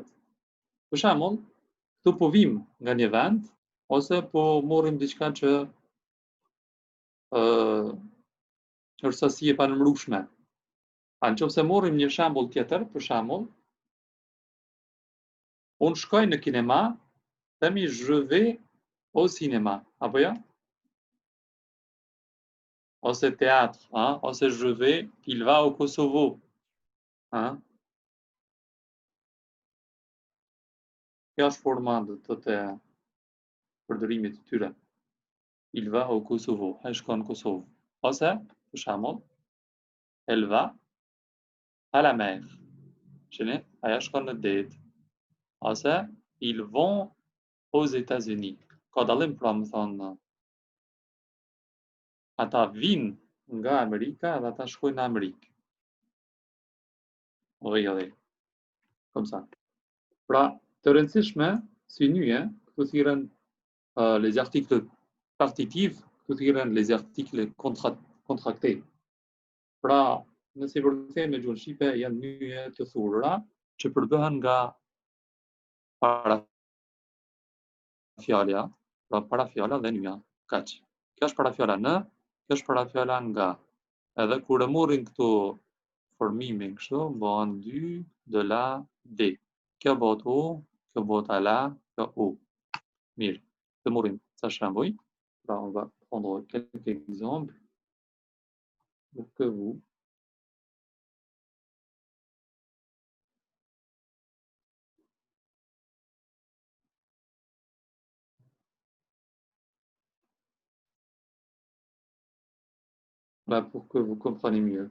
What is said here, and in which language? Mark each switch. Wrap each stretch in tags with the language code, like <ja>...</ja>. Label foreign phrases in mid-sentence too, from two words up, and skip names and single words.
<sq>Për shembull, këtu po vim nga një vend ose po morrim diçka që është sasi e panëmrueshme. A nëse morrim një shembull tjetër, për shembull, unë shkoj në kinema, themi</sq> <fr>je vais au cinéma,</fr> <sq>apo jo? Ose teatr, ha?</sq> <fr>Ose je vais, il va au Kosovo. Ha?</fr> <sq>Kjo është forma do të thotë përdorimit të tyre.</sq> <fr>Il va au Kosovo,</fr> <sq>ai shkon në Kosovë. Ose, për shembull,</sq> <fr>elle va à la mer.</fr> <sq>Shini, aja shkon në det. Ose,</sq> <fr>ils vont aux États-Unis.</fr> <sq>Ka dallim pra më thonë, ata vinë nga Amerika dhe ata shkojnë në Amerikë. Oj.</sq> <fr>Comme ça.</fr> <sq>Pra, të rëndësishme, si nyje, këtu thirren</sq> <fr>les articles partitifs,</fr> <sq>këtu thirren</sq> <fr>les articles contractés.</fr> <sq>Pra, nëse i përkthejmë në gjuhën shqipe, janë nyje të thurura që përbëhen nga parafjalja, pra parafjala dhe nyja. Kaq. Kjo është parafjala në, kjo është parafjala nga. Edhe kur e morrin këtu formimin kështu, bëhen 2</sq> <fr>de la</fr> <sq>D. Kjo bëhet O, kjo bëhet ala, kjo O. Mirë, të morrim sa shembuj. Pra,</sq> <fr>on va prendre quelques exemples. pour que vous pour que vous compreniez mieux.</fr>